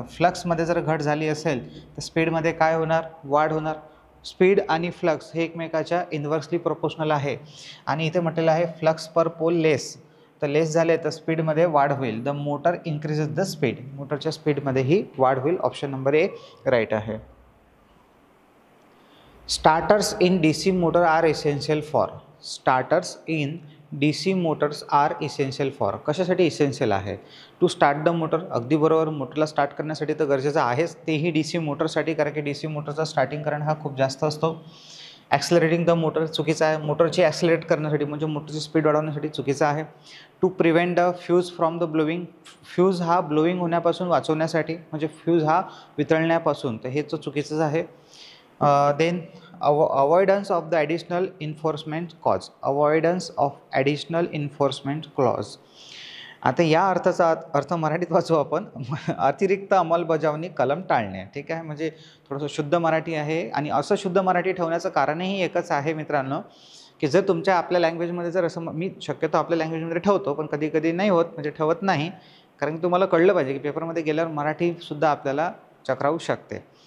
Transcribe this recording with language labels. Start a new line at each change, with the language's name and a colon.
Marathi: तर फ्लक्समध्ये जर घट झाली असेल तर स्पीडमध्ये काय होणार? वाढ होणार. स्पीड आणि फ्लक्स हे एकमेकाच्या इन्व्हर्सली प्रोपोर्शनल आहे. आणि इथे म्हटलेलं आहे फ्लक्स पर पोल लेस, तर लेस झाले तर स्पीडमध्ये वाढ होईल.
English: the motor increases the speed,
Marathi: मोटरच्या स्पीडमध्येही वाढ होईल. ऑप्शन नंबर ए राईट आहे.
English: Starters in DC motor are essential for. Starters in DC motors are essential for,
Marathi: कशासाठी इसेन्शियल आहे?
English: to start the motor,
Marathi: अगदी बरोबर, मोटरला स्टार्ट करण्यासाठी तर गरजेचं आहेच, तेही DC मोटरसाठी, कारण की DC मोटरचा स्टार्टिंग करंट हा खूप जास्त असतो.
English: accelerating the motor
Marathi: चुकीचं आहे, मोटरची ॲक्सिलरेट करण्यासाठी म्हणजे मोटरची स्पीड वाढवण्यासाठी चुकीचं आहे.
English: to prevent the fuse from the blowing,
Marathi: fuse हा ब्लोविंग होण्यापासून वाचवण्यासाठी, म्हणजे फ्यूज हा वितळण्यापासून, तर हे तर चुकीचंच आहे.
English: Then avoidance of the additional enforcement clause, avoidance of additional enforcement clause.
Marathi: आता या अर्थाचा अर्थ मराठीत वाचू आपण, अतिरिक्त अंमलबजावणी कलम टाळणे. ठीक आहे, म्हणजे थोडंसं शुद्ध मराठी आहे. आणि असं शुद्ध मराठी ठेवण्याचं कारणही एकच आहे मित्रांनो, की जर तुमच्या आपल्या लँग्वेजमध्ये जर असं, मी शक्यतो आपल्या लँग्वेजमध्ये ठेवतो पण कधी कधी नाही होत, म्हणजे ठेवत नाही, कारण तुम्हाला कळलं पाहिजे की पेपरमध्ये गेल्यावर मराठीसुद्धा आपल्याला चक्रावू शकते.